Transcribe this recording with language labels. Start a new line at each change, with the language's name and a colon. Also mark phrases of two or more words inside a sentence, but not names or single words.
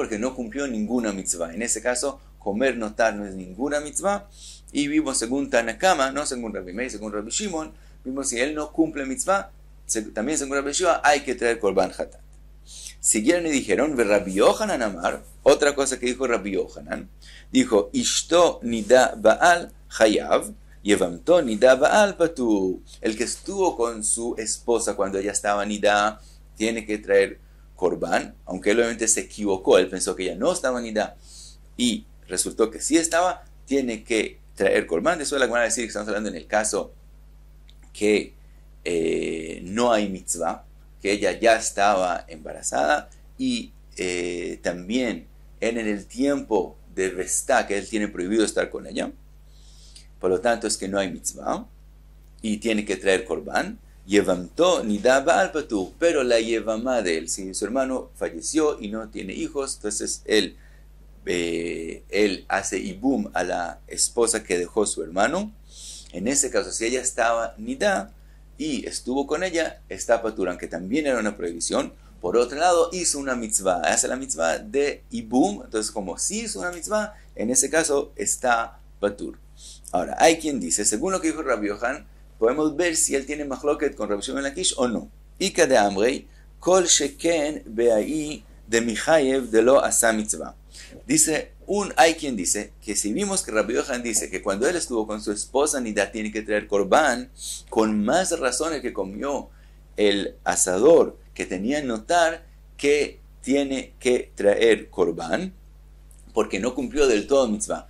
Spanish: Porque no cumplió ninguna mitzvah. En ese caso, comer notar no es ninguna mitzvah. Y vimos según Tanakama, no según Rabbi Meir, según Rabbi Shimon, vimos si él no cumple mitzvah, también según Rabbi Shua, hay que traer
Hebrew: קרבן חטאת.
Spanish: Siguieron y dijeron,
Aramaic: ורבי יוחנן אמר,
Spanish: otra cosa que dijo Rabbi Yochanan, dijo,
Hebrew: אשתו נדה בעל חייב, יבמתו נדה בעל פטור.
Spanish: El que estuvo con su esposa cuando ella estaba nida, tiene que traer korban, aunque él obviamente se equivocó, él pensó que ella no estaba nida, y resultó que sí estaba, tiene que traer korban. Eso es la que van a decir que estamos hablando en el caso que no hay mitzvah, que ella ya estaba embarazada, y también en el tiempo de Vestá, que él tiene prohibido estar con ella. Por lo tanto es que no hay mitzvah y tiene que traer korban.
Hebrew: יבמתו נדה בעל פטור,
Spanish: pero la yevamá de él, si su hermano falleció y no tiene hijos, entonces él hace ibum a la esposa que dejó su hermano. En ese caso, si ella estaba nida y estuvo con ella, está patur, aunque también era una prohibición. Por otro lado, hizo una mitzvah, hace la mitzvah de ibum, entonces como si hizo una mitzvah, en ese caso está patur. Ahora, hay quien dice, según lo que dijo Rabbi Yohan, podemos ver si él tiene machloket con Rabbi Shimon ben Lakish o no.
Aramaic: איכא דאמרי, כל שכן בהאי דמחייב דלא עשה מצוה.
Spanish: Dice, hay quien dice que si vimos que Rabbi Yohan dice que cuando él estuvo con su esposa Nida tiene que traer korban, con más razón el que comió el asador que tenía notar que tiene que traer korban, porque no cumplió del todo mitzvah.